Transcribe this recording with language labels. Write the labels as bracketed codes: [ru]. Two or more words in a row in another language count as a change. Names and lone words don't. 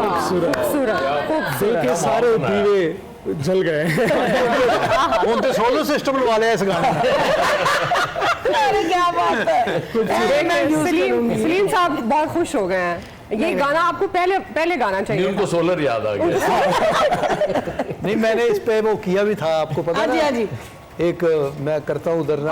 [hi] दिल के सारे दीवे जल गए। [pa] ਹੁਣ ਤੇ [en] solar system [pa] ਲਵਾ ਲਿਆ ਇਸ ਗਾਣੇ ਦਾ। [hi] अरे क्या बात है, सलीम साहब बहुत खुश हो गए हैं। ये गाना आपको पहले गाना नहीं, चाहिए उनको सोलर याद आ गया। नहीं, मैंने इस पे वो किया भी था, आपको पता हाँ जी, ना? हाँ जी। एक मैं करता हूँ उधर ना,